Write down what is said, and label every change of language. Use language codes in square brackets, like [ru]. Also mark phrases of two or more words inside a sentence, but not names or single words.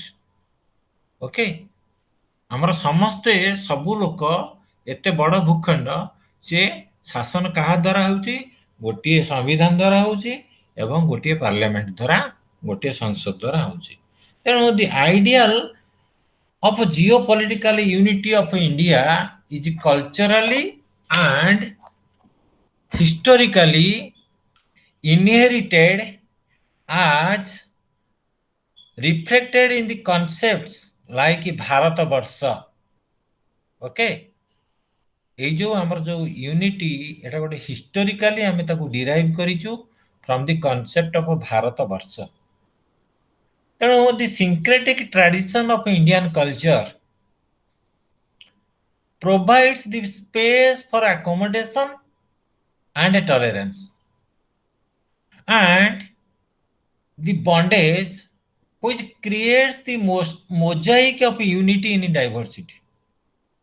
[or] ଓକେ, ଆମର ସମସ୍ତେ ସବୁ ଲୋକ ଏତେ ବଡ଼ ଭୂଖଣ୍ଡ, ସେ ଶାସନ କାହା ଦ୍ୱାରା ହେଉଛି? ଗୋଟିଏ ସମ୍ବିଧାନ ଦ୍ୱାରା ହେଉଛି ଏବଂ ଗୋଟିଏ ପାର୍ଲାମେଣ୍ଟ ଦ୍ୱାରା, ଗୋଟିଏ ସଂସଦ ଦ୍ୱାରା ହେଉଛି। [en] ତେଣୁ the ideal of geopolitical unity of India is culturally and historically inherited as reflected in the concepts like Bharata Varsha. [or] Okay, এই ଯୋଉ ଆମର ଯୋଉ ୟୁନିଟି, ଏଟା ଗୋଟେ ହିଷ୍ଟୋରିକାଲି ଆମେ ତାକୁ ଡିରାଇଭ୍ କରିଛୁ [en] from the concept of [or] ଭାରତ ବର୍ଷ। [en] ତେଣୁ the syncretic tradition of Indian culture provides the space for accommodation and tolerance, and the bondage which creates the mosaic of unity in diversity.